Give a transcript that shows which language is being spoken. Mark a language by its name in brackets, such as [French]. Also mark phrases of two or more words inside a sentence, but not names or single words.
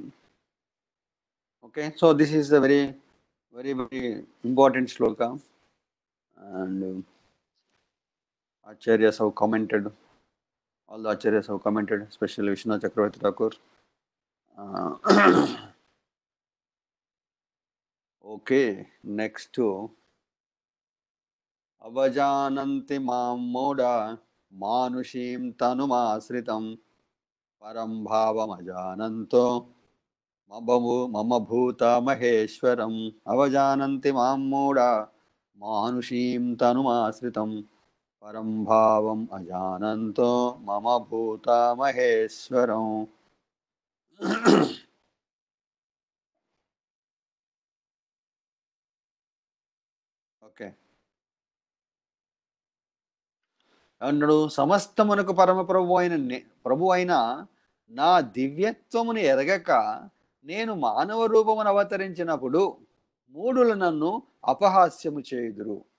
[English] Okay, so this is a very, very, very important shloka, and Acharyas have commented. All the Acharyas have commented, especially Vishnu Chakravarti Thakur. Okay, next to [Sanskrit] अवजानन्ति मां मोद मानुषीं तनुमाश्रितम् परं भावम् अजानन्तो मम भूत महेश्वरम्. अवजानन्ति मां मोद मानुषीं तनुमाश्रितम् परं भावम् अजानन्तो मम भूत महेश्वरम्. [Telugu] ఓకే, అన్నాడు, సమస్తమునకు పరమ ప్రభు అయిన నా దివ్యత్వమును ఎరగక నేను మానవ రూపమును అవతరించినప్పుడు మూఢులు నన్ను అపహాస్యము చేయుదురు.